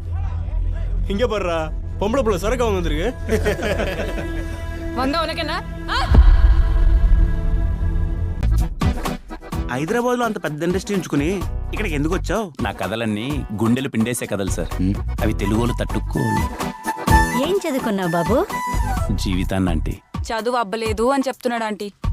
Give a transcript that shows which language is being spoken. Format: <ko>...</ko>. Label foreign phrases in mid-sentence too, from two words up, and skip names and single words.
<ta>இங்க பாருடா, பொம்பளை புள்ள சரக்கு வாங்க வந்திருக்கு. வந்தா உனக்கு என்ன?</ta> <te>హైదరాబాద్ లో అంత పెద్ద ఇండస్ట్రీ ఉంచుకుని ఇక్కడికి ఎందుకు వచ్చావు? నా కథలన్నీ గుండెలు పిండేసే కథలు సార్. అవి తెలుగులో తట్టుకోలు. ఏం చదువుకున్నావు బాబు? జీవితాన్ని అంటే చదువు అబ్బలేదు అని చెప్తున్నాడు ఆంటీ.</te>